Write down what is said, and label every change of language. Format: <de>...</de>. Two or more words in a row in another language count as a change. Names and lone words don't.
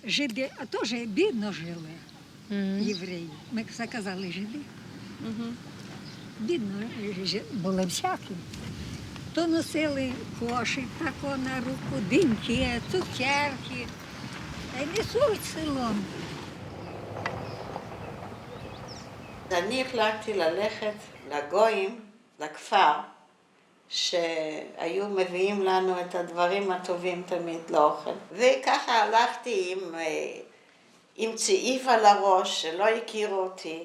<uk>Жиди, а теж бідно жили євреї. Ми заказали жиди. Бідно були всякі. То носили кошик тако на руку, диньки, цукерки. Та й несуть селом.</uk> <he>אני החלטתי ללכת לגויים, לכפר, שהיו מביאים לנו את הדברים הטובים תמיד לאוכל. וככה הלכתי עם צעיף על הראש, שלא הכירו אותי.</he>